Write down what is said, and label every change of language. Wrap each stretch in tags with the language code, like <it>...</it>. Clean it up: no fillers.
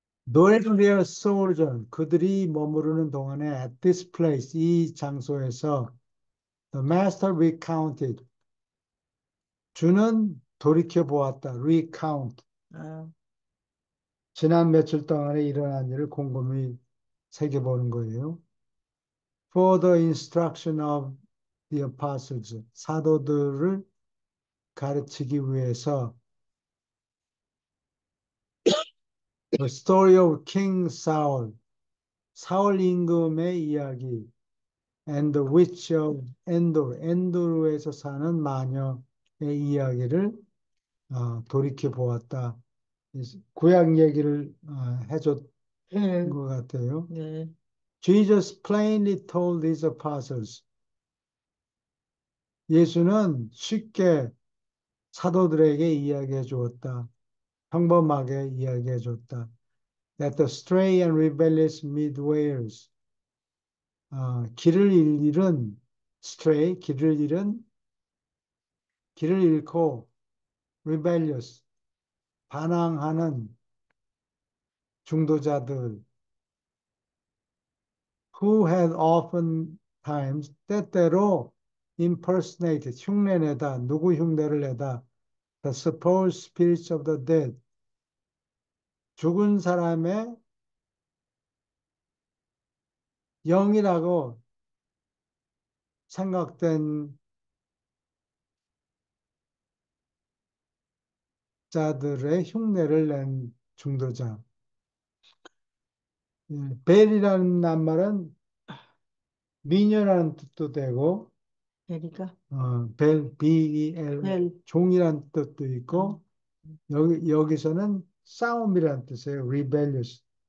<en>During their sojourn,</en> <ko>그들이 머무르는 동안에</ko> <en>at this place,</en> <ko>이 장소에서</ko> <en>the master recounted,</en> <ko>주는 돌이켜 보았다.</ko> <en>recount, 아,</en> <ko>지난 며칠 동안에 일어난 일을 곰곰이 새겨보는 거예요.</ko> <en>For the instruction of the apostles,</en> <ko>사도들을 가르치기 위해서</ko> <en>The story of King Saul,</en> <ko>사울 임금의 이야기</ko> <en>and the witch of Endor,</en> <ko>엔도르에서 사는 마녀의 이야기를 돌이켜 보았다. 구약 얘기를 해줬던 네, 것 같아요. 네.</ko> <en>Jesus plainly told his apostles,</en> <ko>예수는 쉽게 사도들에게 이야기해 주었다. 평범하게 이야기해 줬다.</ko> <en>That the stray and rebellious midwayers,</en> <ko>길을 잃은</ko> <en>stray,</en> <ko>길을 잃고</ko> <en>rebellious,</en> <ko>반항하는 중도자들</ko> <en>who had often times</en> <ko>때때로</ko> <en>impersonated,</en> <ko>흉내내다, 누구 흉내를 내다</ko> <en>the supposed spirits of the dead,</en> <ko>죽은 사람의 영이라고 생각된 자들의 흉내를 낸 중도자. 예, 벨이라는 말은 미녀라는 뜻도 되고, 베리가</ko> <en>B-E-L,</en> <ko>벨. 종이라는 뜻도 아, 있고, 여기서는 싸움이라는 뜻이에요.</ko> <en>rebellious.</en>